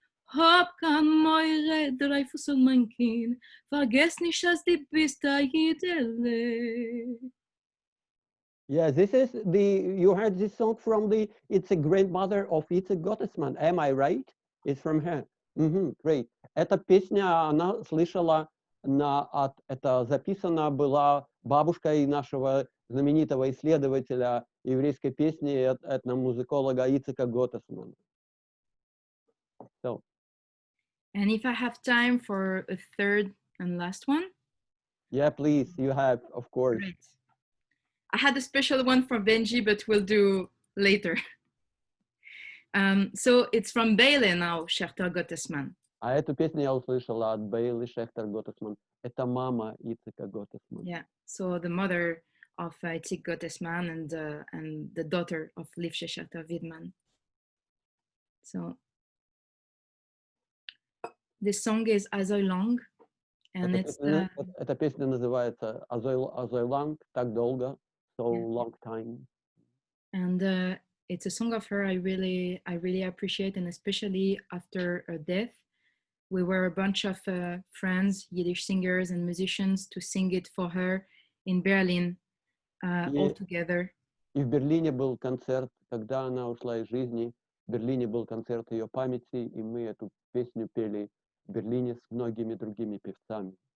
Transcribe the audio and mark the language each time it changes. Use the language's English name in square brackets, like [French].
[English] Hab kann meure Dreyfus und mein Kind, vergess nicht, dass die bist da jedele. Yeah, you heard this song from it's a grandmother of Itzhak Gottesman. Am I right? It's from her. Great. [Russian] Эта песня она слышала, это записано была бабушкой нашего знаменитого исследователя еврейской песни, этномузыколога Ицхака Готтесмана. [English] So. And if I have time for a third and last one? Yeah, please, you have, of course. Great. I had a special one for Benji, but we'll do later. So it's from Bailey now, Schechter Gottesman. [Russian] А эту песню я услышала от Бейли Шехтер Готтесман. Это мама Ицхака Готтесмана. [English] Yeah, so the mother of Itzhak Gottesman and the daughter of Liebsche Schechter-Wiedmann. So this song is Azoi Long, and [Russian] эта песня называется Azoi Lang, так долго, [English] so long time. And it's a song of her I really appreciate, and especially after her death, We were a bunch of friends, Yiddish singers and musicians, to sing it for her in Berlin all together. [Russian] И в Берлине был концерт, когда она ушла из жизни. В Берлине был концерт ее памяти, и мы эту песню пели в Берлине с многими другими певцами.